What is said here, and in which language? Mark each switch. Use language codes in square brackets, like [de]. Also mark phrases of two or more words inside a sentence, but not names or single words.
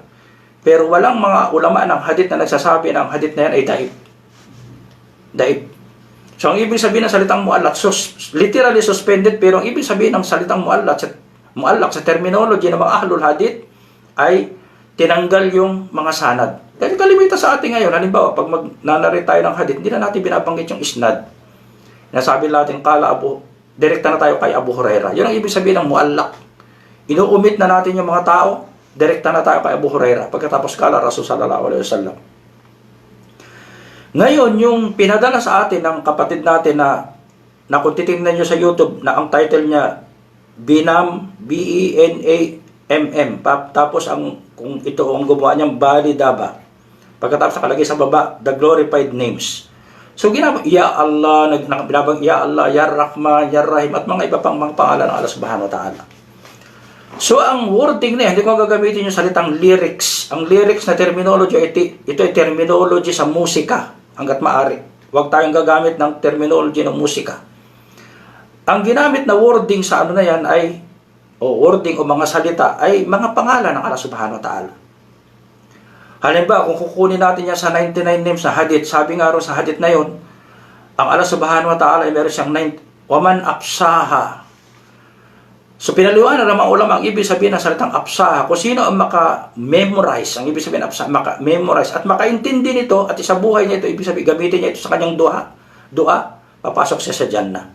[tl] Pero walang mga ulama ng hadith na nagsasabi na ang hadith na yan ay daib. Daib. So, ang ibig sabihin ng salitang muallak, [en] literally suspended, [tl] pero ang ibig sabihin ng salitang muallak sa terminology ng mga [ar] ahlul hadith [tl] ay tinanggal yung mga sanad. Dahil kalimitan sa atin ngayon, halimbawa, pag magnanarit tayo ng hadith, hindi na natin binabanggit yung isnad. Nasabi natin, direkta na tayo kay Abu Hurairah. Yun ang ibig sabihin ng muallak. Inuumit na natin yung mga tao, direkta na tayo kay Abu Hurairah. Pagkatapos kala Rasul [ar] sallallahu alaihi wasallam. [tl] Ngayon, yung pinadala sa atin ng kapatid natin na kung titingnan nyo sa YouTube, na ang title niya, Benam, B-E-N-A-M-M. Tapos, kung ito ang gumawa niyang Bali Daba. Pagkatapos nakalagay sa baba, [en] The Glorified Names. [tl] So, [ar] Ya Allah, [tl] binabang [ar] Ya Allah, Ya Rahman, Ya Rahim, [tl] at mga iba pang mga pangalan ng Allah [ar] subhanahu wa ta'ala. [tl] So, ang wording na yan, hindi ko gagamitin yung salitang lyrics. Ang lyrics na terminology, ito ay terminology sa musika, hanggat maaari. Huwag tayong gagamit ng terminology ng musika. Ang ginamit na wording sa na yan ay, wording o mga salita, ay mga pangalan ng Allah [ar] subhanahu wa ta'ala. [tl] Halimbawa, kung kukunin natin yan sa 99 names sa hadith, sabi nga rin sa hadith na yon, ang Allah [ar] subhanahu wa ta'ala [tl] ay meron siyang [ar] waman apsaha. [tl] So, pinaliwanag ng mga ulama ang ibig sabihin ng salitang apsaha. Kung sino ang maka-memorize, ang ibig sabihin ng apsaha, maka-memorize at makaintindi nito at isa buhay niya ito, ibig sabihin, gamitin niya ito sa kanyang dua, papasok siya sa Jannah.